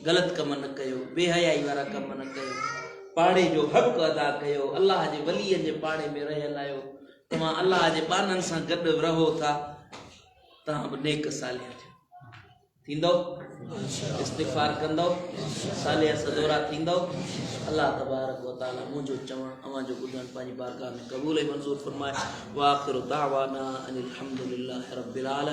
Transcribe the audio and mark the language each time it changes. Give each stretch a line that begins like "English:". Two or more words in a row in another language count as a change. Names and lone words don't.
Sindhi: ग़लति कम न कयो, बेहयाई वारा कम न कयो, पाड़े जो हक़ अदा कयो, अल्लाह जे वलीअनि जे पाड़े में रहियल आहियो, तव्हां अल्लाह जे बाननि सां गॾु रहो था, तव्हां बि नेक सालिह थींदो, इस्तिग़फ़ार कंदो, सालिह सदोरा थींदो।
Arabic: الله تبارك وتعالى
Sindhi: मुंहिंजो चवणु अवां जो ॿुधणु पंहिंजी बारगाह में क़बूल ऐं मंज़ूर फरमाए।
Arabic: وآخر دعوانا أن الحمد لله رب العالمين.